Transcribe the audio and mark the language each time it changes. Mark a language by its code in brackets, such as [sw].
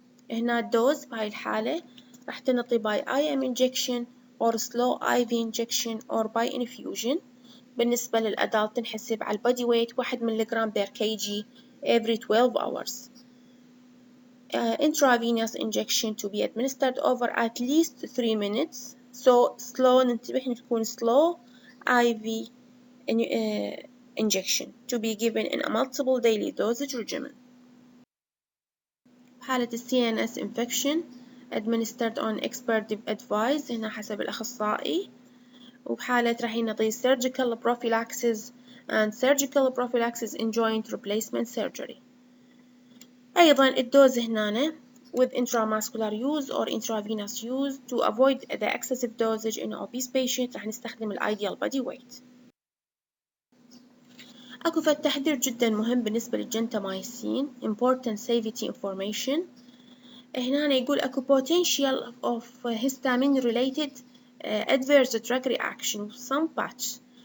[ar] هنا الدوز بهاي الحالة راح تنطي [en] by IM injection or slow IV injection or by infusion. [ar] بالنسبة للأدلت تنحسب على البودي ويت 1 ملغ per kg every 12 hours. [en] Intravenous injection to be administered over at least 3 minutes. [ar] So slow ننتبه تكون [en] slow IV injection to be given in a multiple daily dosage regimen. حالة CNS infection administered on expert advice [ar] هنا حسب الأخصائي وبحالة راح نعطي [en] surgical prophylaxis and surgical prophylaxis in joint replacement surgery. [ar] أيضا الدوز هنا [en] with intramuscular use or intravenous use to avoid the excessive dosage in obese patient راح نستخدم ال ideal body weight. [ar] أكو تحذير جدا مهم بالنسبة للجنتامايسين [en] important safety information. [ar] هنا يقول أكو [en] potential of histamine related adverse drug reaction some batch.